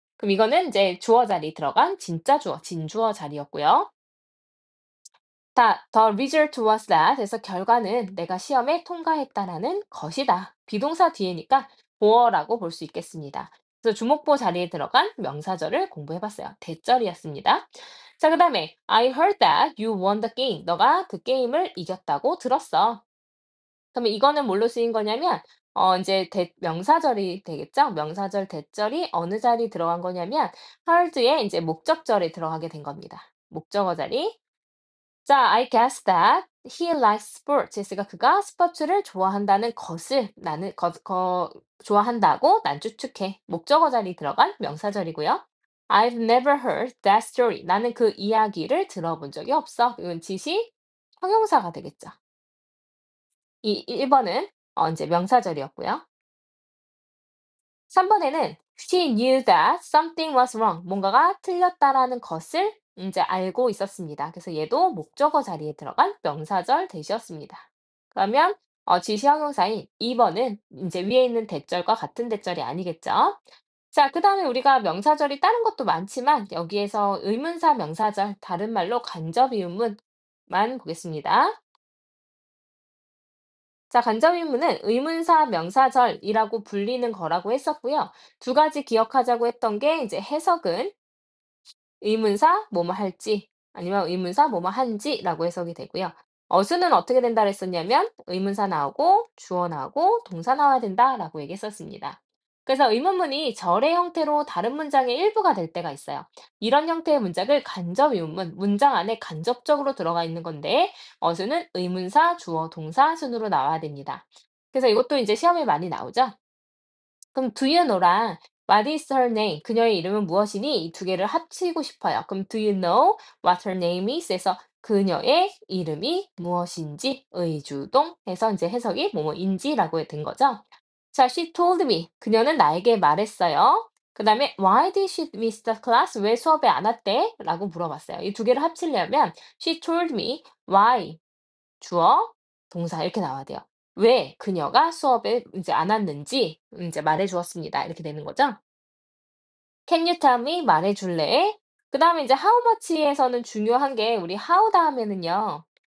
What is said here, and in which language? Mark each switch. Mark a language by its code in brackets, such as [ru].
[ko] 그럼 이거는 인제 주어 자리에 들어간 진짜 주어, 진주어 자리였고요. [en] The result was that [ko] 해서 결과는 내가 시험에 통과했다라는 것이다. 비동사 뒤에니까 보어라고 볼 수 있겠습니다. 그래서 주목보 자리에 들어간 명사절을 공부해 봤어요. 대절이었습니다. 자, 그다음에 [en] I heard that you won the game. [ko] 너가 그 게임을 이겼다고 들었어. 그러면 이거는 뭘로 쓰인 거냐면 인제 명사절이 되겠죠? 명사절 대절이 어느 자리에 들어간 거냐면 heard에 인제 목적절에 들어가게 된 겁니다. 목적어 자리. [en] 자, I guess that he likes sports. [ko] 그러니까 그가 스포츠를 좋아한다는 것을 나는 좋아한다고 난 추측해. 목적어 자리 들어간 명사절이고요. [en] I've never heard that story. [ko] 나는 그 이야기를 들어본 적이 없어. 이건 지시 형용사가 되겠죠. 이 1번은 이제 명사절이었고요. 3 번에는 [en] she knew that something was wrong. [ko] 뭔가가 틀렸다라는 것을 인제 알고 있었습니다. 그래서 얘도 목적어 자리에 들어간 명사절 대시였습니다. 그러면 지시 형용사인 2 번은 인제 위에 있는 대절과 같은 대절이 아니겠죠. 자, 그다음에 우리가 명사절이 다른 것도 많지만 여기에서 의문사 명사절, 다른 말로 간접의문만 보겠습니다. 자, 간접의문은 의문사 명사절이라고 불리는 거라고 했었고요. 두 가지 기억하자고 했던 게 이제 해석은 의문사 뭐뭐 할지 아니면 의문사 뭐뭐 한지라고 해석이 되고요. 어수는 어떻게 된다 그랬었냐면 의문사 나오고 주어 나오고 동사 나와야 된다라고 얘기했었습니다. 그래서 의문문이 절의 형태로 다른 문장의 일부가 될 때가 있어요. 이런 형태의 문장을 간접의문문, 문장 안에 간접적으로 들어가 있는 건데 어수는 의문사, 주어, 동사 순으로 나와야 됩니다. 그래서 이것도 이제 시험에 많이 나오죠. 그럼 [en] do you know랑 what is her name? [ko] 그녀의 이름은 무엇이니? 이 두 개를 합치고 싶어요. 그럼 [en] do you know what her name is? [ko] 해서 그녀의 이름이 무엇인지 의주동 해서 이제 해석이 뭐뭐인지라고 된 거죠. [en] 자, she told me. [ko] 그녀는 나에게 말했어요. [en] 그다음에 why did she miss the class? [ko] 왜 수업에 안 왔대? 라고 물어봤어요. 이 두 개를 합치려면 [en] she told me why [ko] 주어, 동사 이렇게 나와야 돼요. 왜 그녀가 수업에 이제 안 왔는지 이제 말해 주었습니다. 이렇게 되는 거죠. [en] Can you tell me? [ko] 말해 줄래? 그다음에 이제 how much에서는 중요한 게 우리 how 다음에는요.